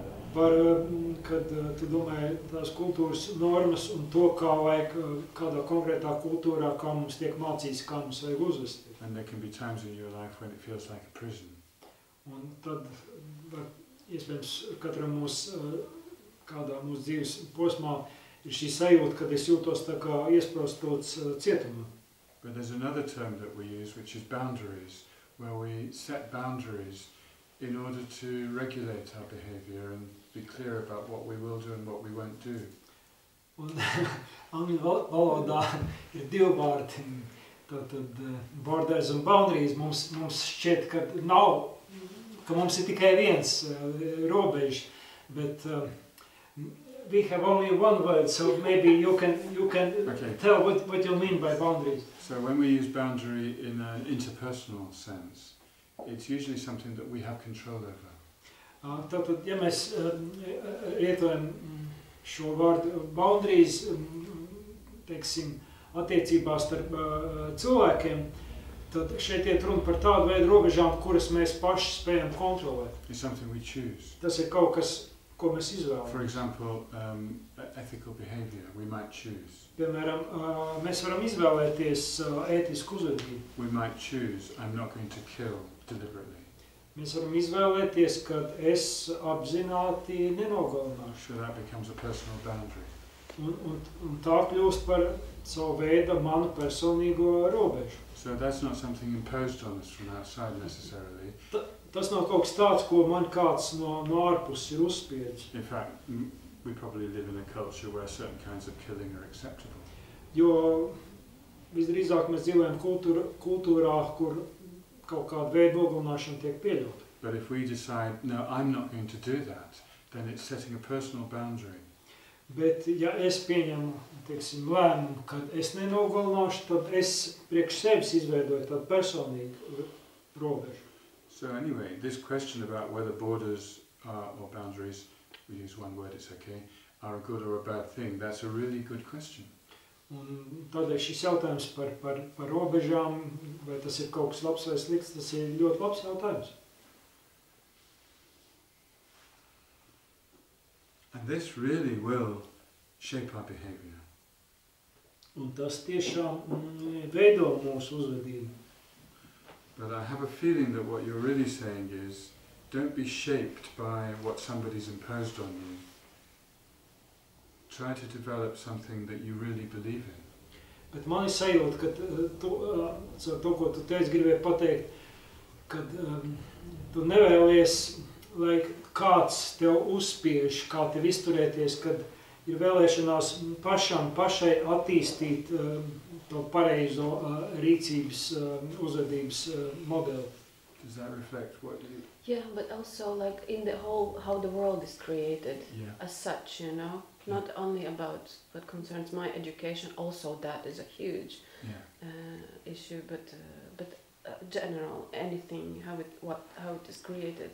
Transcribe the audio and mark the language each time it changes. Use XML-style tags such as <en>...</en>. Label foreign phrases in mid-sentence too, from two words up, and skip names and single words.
<lv>Par, kad tu domāji tās kultūras normas un to, kā vajag kādā konkrētā kultūrā, kā mums tiek mācīts, kā mums vajag uzvesties.</lv> <en>And there can be times in your life when it feels like a prison.</en> <lv>Un tad iespējams katram kādā mūsu dzīves posmā ir šī sajūta, kad es jūtos tā kā iesprostots cietumā.</lv> <en>But there's another term that we use, which is boundaries, where we set boundaries in order to regulate our behavior and be clear about what we will do and what we won't do.</en> <lv>Un angļu valodā ir divi vārdi, tātad borders un boundaries. Mums šķiet, ka mums ir tikai viens robežs,</lv> <en>but we have only one word, so maybe you can Okay. tell what you mean by boundaries. So when we use boundary in an interpersonal sense, it's usually something that we have control over.</en> <lv>Tātad, ja mēs lietojam šo vārdu boundaries, teiksim, attiecībās starp cilvēkiem, tad šeit iet runa par tādu veidu robežām, kuras mēs paši spējam kontrolēt.</lv> <en>It's something we choose.</en> <lv>Tas ir kaut kas, ko mēs</lv> <en>For</en> <lv>izvēlamies.</lv> <en>example, ethical behavior, we might choose.</en> <lv>Piemēram, mēs varam izvēlēties ētisku uzvedību.</lv> <en>We might choose, I'm not going to kill deliberately.</en> <lv>Mēs varam izvēlēties, kad es apzināti nenogalināšu.</lv> <en>So that becomes a personal boundary.</en> <lv>Un tā kļūst par savu veidu manu personīgo robežu.</lv> <en>So that's not something imposed on us from outside necessarily.</en> <lv>Tas nav kaut kas tāds, ko man kāds no ārpuses ir uzspiedis.</lv> <en>In fact, we probably live in a culture where certain kinds of killing are acceptable.</en> <lv>Jo visdrīzāk mēs dzīvojam kultūrā, kur kaut kāda veida nogalināšana tiek pieļauta.</lv> <en>But if we decide, no, I'm not going to do that, then it's setting a personal boundary.</en> <lv>Bet ja es pieņemu, teiksim, lēmumu, kad es nenogalināšu, tad es priekš sevis izveidoju tādu personīgu robežu.</lv> <en>So anyway, this question about whether borders or boundaries we use one word, it's okay, are a good or a bad thing? That's a really good question.</en> <lv>Un tādēļ šis jautājums par robežām, vai tas ir kaut kas labs vai slikts, tas ir ļoti labs jautājums.</lv> <en>And this really will shape our behavior.</en> <lv>Un tas tiešām veido mūsu uzvedību.</lv> <en>But I have a feeling that what you're really saying is, don't be shaped by what somebody's imposed on you. Try to develop something that you really believe in.</en> <lv>Bet man ir sajūta, ka to, ko tu teici, gribēji pateikt, ka tu nevēlies, lai kāds tev uzspiež, kā tev izturēties, kad ir vēlēšanās pašai attīstīt to pareizo rīcības, uzvedības modeli.</lv> <en>Does that reflect what you... Yeah, but also like in the whole, how the world is created as such, you know? Not only about what concerns my education, also that is a huge issue, but general, anything, how it is created.</en>